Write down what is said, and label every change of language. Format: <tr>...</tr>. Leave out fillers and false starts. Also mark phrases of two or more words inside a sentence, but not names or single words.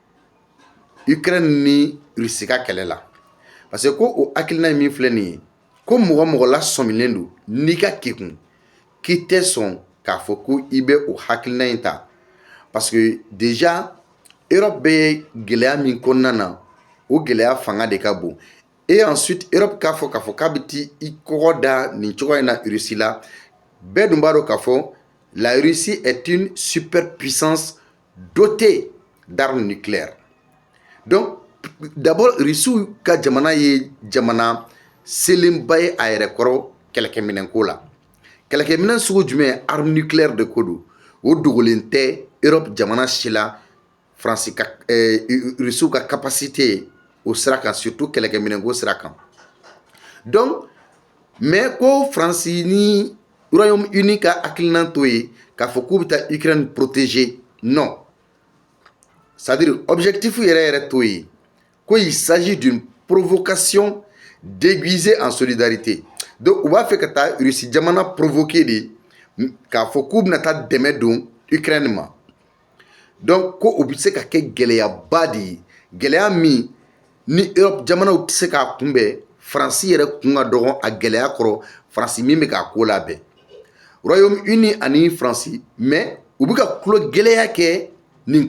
<bm>Ukraine ni Russie ka kɛlɛ la</bm> <fr>parce que</fr> <bm>ko o hakilina min filɛ nin ye ko mɔgɔ mɔgɔ la sɔmilen don n'i ka kekun k'i tɛ sɔn k'a fɔ ko i bɛ o hakilina in ta</bm> <fr>parce que</fr> <bm>déjà Europe bɛ gɛlɛya min kɔnɔna na o gɛlɛya fanga de ka bon</bm> <fr>et ensuite</fr> <bm>Europe k'a fɔ k'a bɛ t'i kɔgɔ da nin cogo in na Russie la bɛɛ dun b'a dɔn k'a fɔ la</bm> <fr>Russie est une superpuissance dotée d'armes nucléaires donc d'abord</fr> <bm>Russie ka jamana ye jamana selenba ye a yɛrɛ kɔrɔ kɛlɛkɛminɛnko la kɛlɛkɛminɛn sugu jumɛn</bm> <fr>arme nucléaire</fr> <bm>de ko don o dogolen tɛ Europe jamana si la Faransi ka Russie ka capacité o sira kan surtout kɛlɛkɛminɛnko sira kan</bm> <fr>donc mais</fr> <bm>ko Faransi ni Royaume-Uni ka hakilina to ye k'a fɔ k'u bɛ taa Ukraine protéger</bm> <fr>non c'est-à-dire</fr> <bm>objectif yɛrɛ yɛrɛ to ye ko</bm> <fr>il s'agit d'une provocation déguisée en solidarité</fr> <bm>donc u b'a fɛ ka taa Russie jamana provoquer de k'a fɔ k'u bɛna taa dɛmɛ don Ukraine ma donc ko o bɛ se ka kɛ gɛlɛyaba de ye gɛlɛya min ni Europe jamanaw tɛ se k'a kunbɛn Faransi yɛrɛ kun ka dɔgɔn a gɛlɛya kɔrɔ Faransi min bɛ k'a ko labɛn Royaume-Uni ani Faransi mais u bɛ ka tulo gɛlɛya kɛ nin</bm>